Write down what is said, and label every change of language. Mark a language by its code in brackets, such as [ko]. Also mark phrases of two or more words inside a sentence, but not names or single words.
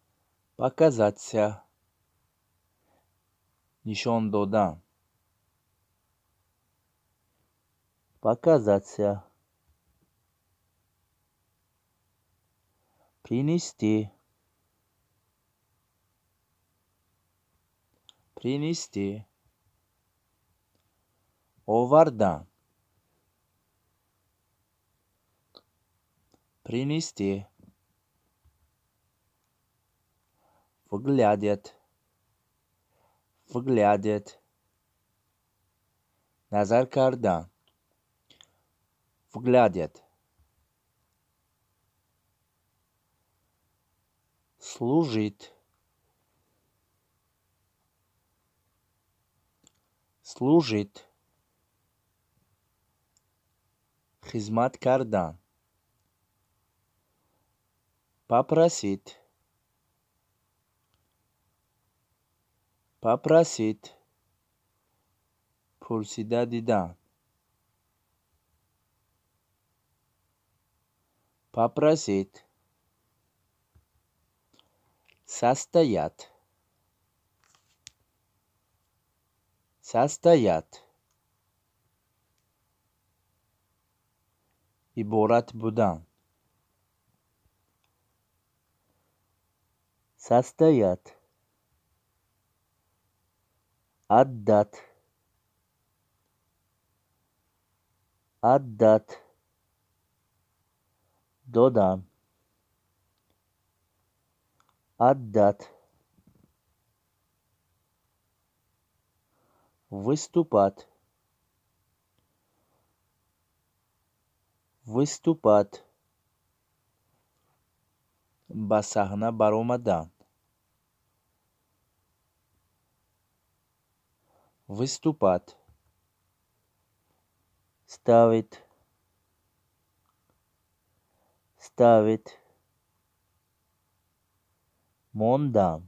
[ru] показаться. [tg] Нишон додан, [ru] Показаться. Принести. Принести. [tg] Овардан. Принести. [ru] Выглядит. Выглядит. [tg] Назар кардан. [ru] Выглядит. Служит. Служит. [tg] Хизмат кардан. [ru] Попросить. Попросить. [tg] Пурсида дидан. [ru] Попросить. Состоять. Состоять. [tg] Иборат будан. [ru] Состоять. Отдать. Отдать. [tg] Додам. Отдать. [ru] Выступать. Выступать. [tg] ба саҳна баромадан. [ru] Выступать. Ставить. Ставить. [tg] Мондан.